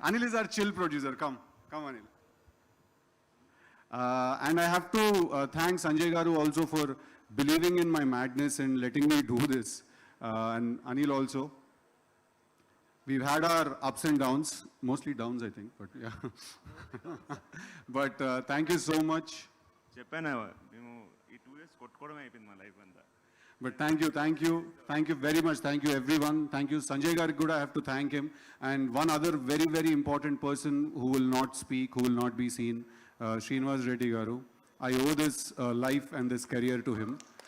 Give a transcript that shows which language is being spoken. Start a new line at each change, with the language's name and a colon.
English: Anil is our chill producer. Come, Anil. And I have to thank Sanjay Garu also for believing in my madness and letting me do this. And Anil also. We've had our ups and downs, mostly downs, I think, but yeah. But thank you so much.
Telugu: చెప్పాను మేము ఈ 2 years కొట్టుకోవడమే అయిపోయింది మా life అంతా.
English: But thank you very much. Thank you everyone. Thank you Sanjay Garu Guda, I have to thank him. And one other very, very important person who will not speak, who will not be seen, Srinivas Reddy Garu. I owe this life and this career to him.